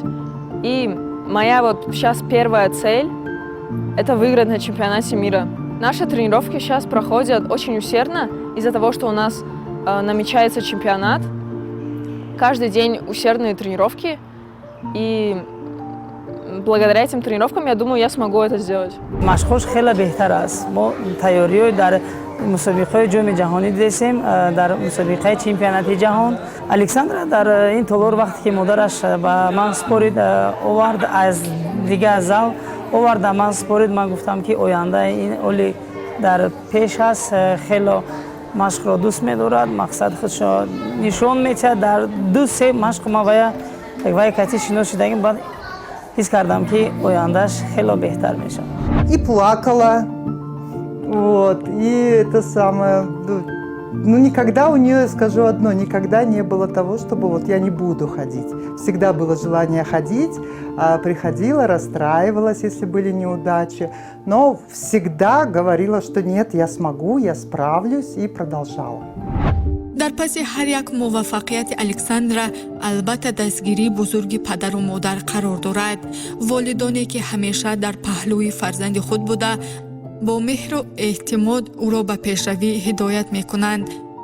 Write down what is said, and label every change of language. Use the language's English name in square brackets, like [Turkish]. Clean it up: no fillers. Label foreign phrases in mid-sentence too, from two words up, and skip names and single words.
[Russian] И моя вот сейчас первая цель – это выиграть на чемпионате мира. Наши тренировки сейчас проходят очень усердно из-за того, что у нас намечается чемпионат. Каждый день усердные тренировки. И благодаря этим тренировкам, я думаю, я смогу это сделать. [Tajik] Машқош хела беҳтар аст. Мо тайёриё дар мусобиқаи ҷоми ҷаҳонӣ дидем, дар мусобиқаи чемпионати ҷаҳон. Александра дар ин толор вақте ки модараш ба ман спорид овард аз дига зал, овард ба ман спорид, ман гуфтам ки оянда ин оли дар пеш аст, хело машқро дӯст медорад, мақсад худшо нишон метиҳад. Дар 2-3 машқ ма вай кати шинос шудагим, баъд ҳис кардам ки ояндаш хело беҳтар мешавад. [Russian] И плакала, вот, и это самое, ну никогда у нее, скажу одно, никогда не было того, чтобы вот я не буду ходить. Всегда было желание ходить, приходила, расстраивалась, если были неудачи, но всегда говорила, что нет, я смогу, я справлюсь, и продолжала. [Tajik] дар паси ҳар як муваффақияти александра албатта дастгирии бузурги падару модар қарор дорад. волидоне ки ҳамеша дар паҳлӯи фарзанди худ буда, бо меҳру эътимод ӯро ба пешравӣ ҳидоят мекунанд.